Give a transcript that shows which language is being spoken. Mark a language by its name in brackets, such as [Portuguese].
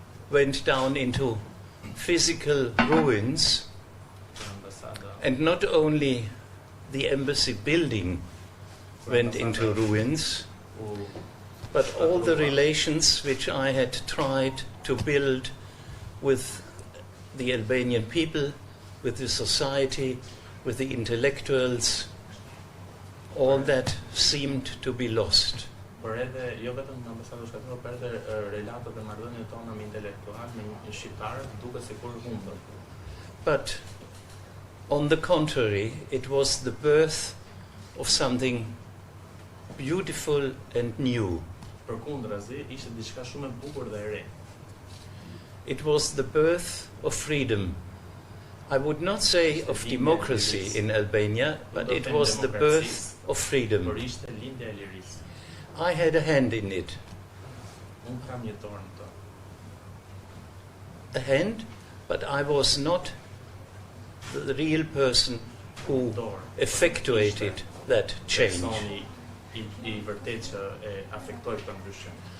[English] went down into physical ruins, and not only the embassy building went into ruins, but all the relations which I had tried to build with the Albanian people, with the society, with the intellectuals, all that seemed to be lost. [Albanian] Por edhe jo vetëm në ambasadën shqiptare, por edhe relatat e marrëdhënieve tona me intelektual, me shqiptarë, duket sikur humbën. [English] But on the contrary, it was the birth of something beautiful and new. [Albanian] Përkundrazi, ishte diçka shumë e bukur dhe e re. [English] It was the birth of freedom. I would not say of democracy in Albania, but it was the birth of freedom. [Albanian] Por ishte lindja e lirisë. [English] I had a hand in it. [Albanian] Unë kam jetuar në to. [English] A hand, but I was not the real person who effectuated that change. [Albanian] Personi i vërtet që e afektoi këtë ndryshim.